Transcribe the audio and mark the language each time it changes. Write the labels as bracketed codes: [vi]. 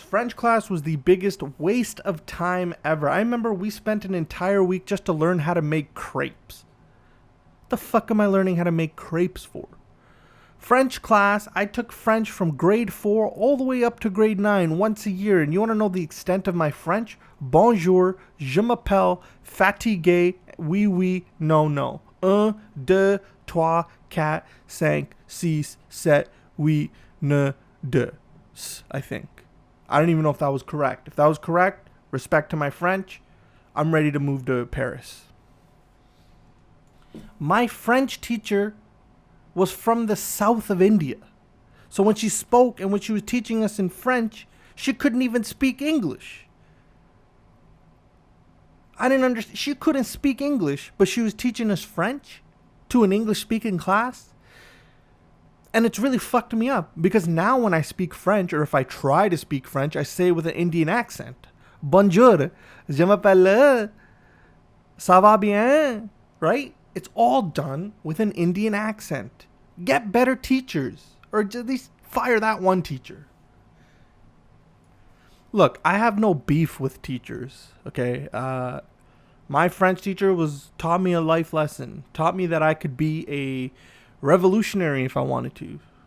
[en] French class was the biggest waste of time ever. I remember we spent an entire week just to learn how to make crepes. What the fuck am I learning how to make crepes for? French class, I took French from grade 4 all the way up to grade 9 once a year. And you want to know the extent of my French? [fr] Bonjour, je m'appelle, fatigué, oui, oui, [en] no, no. 1, 2, 3, 4, 5, 6, 7, 8, 9, 2. I think. I don't even know if that was correct. If that was correct, respect to my French, I'm ready to move to Paris. My French teacher was from the south of India. So when she spoke and when she was teaching us in French, she couldn't even speak English. I didn't understand. She couldn't speak English, but she was teaching us French to an English-speaking class. And it's really fucked me up because now when I speak French, or if I try to speak French, I say it with an Indian accent. [fr] Bonjour, je m'appelle, ça va bien, right? [en] It's all done with an Indian accent. Get better teachers, or at least fire that one teacher. Look, I have no beef with teachers, okay? My French teacher taught me a life lesson, taught me that I could be a revolutionary if I wanted to.